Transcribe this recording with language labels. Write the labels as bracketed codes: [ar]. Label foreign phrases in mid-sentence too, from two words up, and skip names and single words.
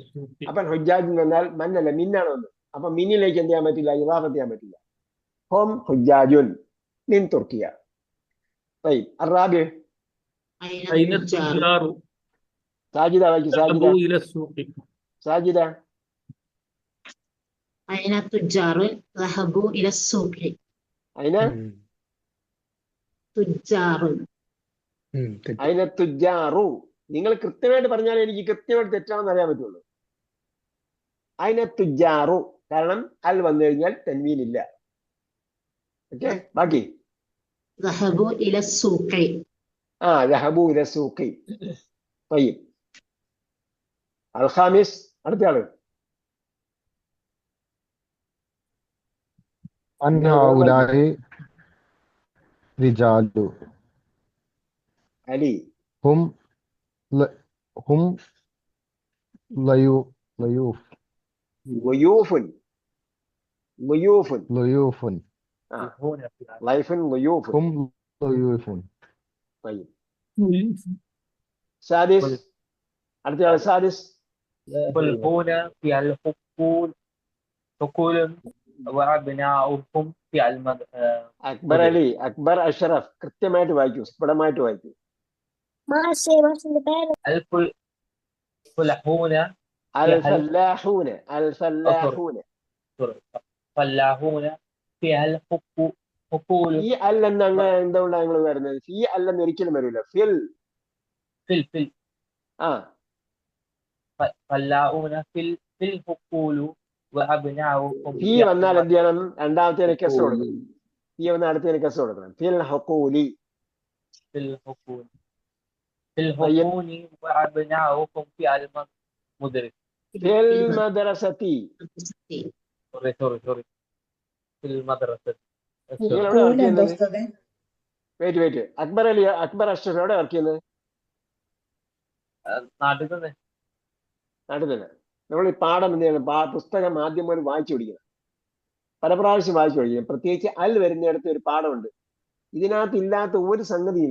[ml] അപ്പൊ ഹുജ്ജാജ് വന്നാൽ മന്നല്ല മിന്നാണ് വന്നത്. അപ്പൊ മിന്നിലേക്ക് എന്ത് ചെയ്യാൻ പറ്റില്ല? ഇളാഫത്ത് ചെയ്യാൻ പറ്റില്ല. [ar] هم حجاج من تركيا. [ml] അറാബി സാജിദ വായിക്കും. സാജിദ [ar] أين التجار ذهبوا إلى السوق. أين التجار. [ml] നിങ്ങൾ കൃത്യമായിട്ട് പറഞ്ഞാൽ എനിക്ക് കൃത്യമായിട്ട് തെറ്റാണെന്ന് അറിയാൻ പറ്റുള്ളൂ. [ar] أين التجار. [ml] കാരണം അൽ വന്നു കഴിഞ്ഞാൽ തൻവീൻ ഇല്ല. ഓക്കെ, ബാക്കി [ar] ذهبوا إلى السوق. ذهبوا إلى السوق. طيب الخامس [ml] അടുത്ത ആള് [ar] من هؤلاء رجال അലി. هم هم ضيوف ضيوف ضيوف ضيوف ضيف ضيوف. هم ضيوف. طيب سادس [ml] അടുത്ത ആള് [ar] സാദിസ്. يدخلون في الحقول حقول وأبناؤهم في [ml] അക്ബർ അലി, അക്ബർ അഷ്റഫ്, കൃത്യമായിട്ട് വായിക്കൂ, സ്ഫുടമായിട്ട് വായിക്കൂ. [ar] الفلاحون الفلاحون الفلاحون. فلاحون في الحقول. [ml] ഈ അല്ലെന്ന് അങ്ങനെ എന്തുകൊണ്ടാണ് നിങ്ങൾ വരുന്നത്? ഈ അല്ലെന്ന് ഒരിക്കലും വരില്ല. ഫിൽ [ar] في ആ فلاحون في الحقول وأبناؤهم [ml] ഫീ വന്നാൽ എന്ത് ചെയ്യണം? രണ്ടാമത്തേന് കെസ് കൊടുക്കണം. ഫീ വന്നാൽ അടുത്തതിന് കെസ് കൊടുക്കണം. [ar] في الحقول. في الحقول وأبناؤهم في المدرسة. في المدرسة. سوري في المدرسة. [ml] നിങ്ങൾ എവിടെ വർക്ക് ചെയ്യുന്നത്? വെയിറ്റ് അക്ബർ അലി, അക്ബർ അഷ്റഫ് എവിടെ വർക്ക് ചെയ്യുന്നത്? നാട്ടിൽ തന്നെ. നാട്ടിൽ തന്നെ. നമ്മൾ ഈ പാഠം എന്ത് ചെയ്യണം? പുസ്തകം ആദ്യം മുതൽ വായിച്ചു പഠിക്കണം, പല പ്രാവശ്യം വായിച്ചു പഠിക്കണം. പ്രത്യേകിച്ച് അൽ വരുന്നിടത്ത് ഒരു പാഠമുണ്ട്, ഇതിനകത്ത് ഇല്ലാത്ത ഒരു സംഗതിയില്ല.